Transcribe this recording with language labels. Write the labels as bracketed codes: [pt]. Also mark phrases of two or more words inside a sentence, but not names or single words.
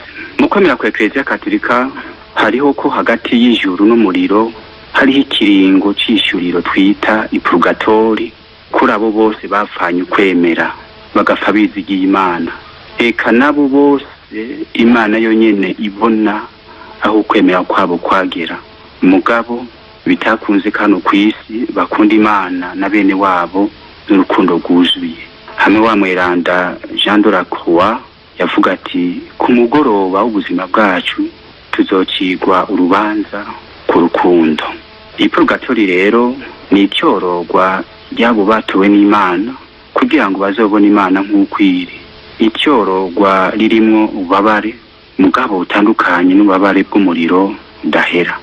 [rn] Mu kwemera kwa Eklezia Katolika hariho ko hagati y'ijuru n'umuriro hariho ikiringo c'ishuriro twita ipurgatori kuri abo bose bapfanye ukwemera bagapfa bizigiye Imana. Eka nabo bose Imana yonyene ibona aho ukwemera kwabo kwagera, mugabo bitakunze kano kwisi bakunda Imana na bene wabo n'urukundo rwuzuye. Hamwe wa Mweranda Jean de la Croix yavuga ati ku mugoroba w'ubuzima bwacu tuzocigwa urubanza ku rukundo. Ipurgatori rero ni icyorogwa ryabo batowe n'Imana kugira ngo bazobone Imana nk'ukwiri. Icyorogwa ririmwo ubabare mugabo utandukanye n'ubabare bw'umuriro udahera.